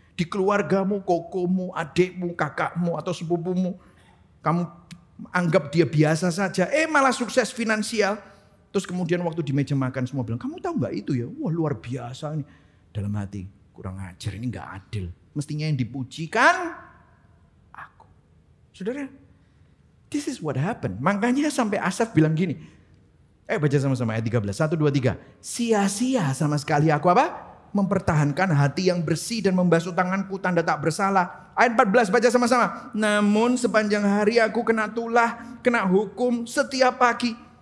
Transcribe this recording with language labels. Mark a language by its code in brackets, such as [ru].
[id] Di keluargamu, kokomu, adikmu, kakakmu atau sepupumu. Kamu anggap dia biasa saja, malah sukses finansial. Terus kemudian waktu di meja makan semua bilang, kamu tahu gak itu ya? Wah luar biasa nih. Dalam hati, kurang ajar, ini gak adil. Mestinya yang dipuji kan aku. [en] Saudara, this is what happened. [id] Makanya sampai Asaf bilang gini. Baca sama-sama ayat 13. 1, 2, 3. Sia-sia sama sekali aku apa? Mempertahankan hati yang bersih dan membasuh tanganku tanda tak bersalah. Ayat 14 baca sama-sama. Namun sepanjang hari aku kena tulah, kena hukum setiap pagi.